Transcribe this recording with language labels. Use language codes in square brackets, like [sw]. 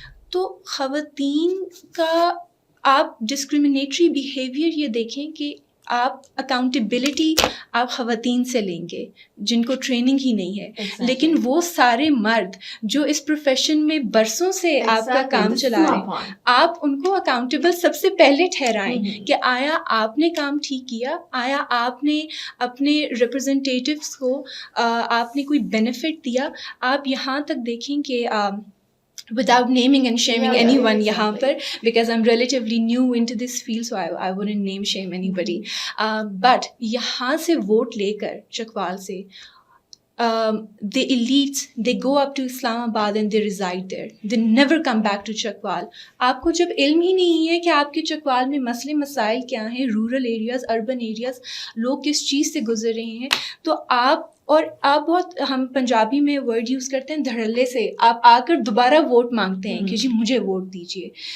[ur] تو خواتین کا آپ ڈسکریمنیٹری بیہیویئر یہ دیکھیں کہ آپ اکاؤنٹیبلٹی آپ خواتین سے لیں گے جن کو ٹریننگ ہی نہیں ہے, لیکن وہ سارے مرد جو اس پروفیشن میں برسوں سے آپ کا کام چلا رہے ہیں, آپ ان کو اکاؤنٹیبل سب سے پہلے ٹھہرائیں کہ آیا آپ نے کام ٹھیک کیا, آیا آپ نے اپنے ریپرزنٹیٹیوس کو آپ نے کوئی بینیفٹ دیا. آپ یہاں تک دیکھیں کہ [en] without naming and shaming anyone [ur] yahan par, [en] because I'm relatively new into this field, so I wouldn't name shame anybody, but [ur] yahan se vote lekar Chakwal se [en] the elites, they go up to Islamabad and they reside there, they never come back to Chakwal. [ur] آپ کو جب علم ہی نہیں ہے کہ آپ کے چکوال میں مسئلے مسائل کیا ہیں, رورل ایریاز, اربن ایریاز, لوگ کس چیز سے گزر رہے ہیں, تو آپ اور آپ بہت, ہم پنجابی میں ورڈ یوز کرتے ہیں دھڑلے سے, آپ آ کر دوبارہ ووٹ مانگتے ہیں کہ جی مجھے ووٹ دیجیے.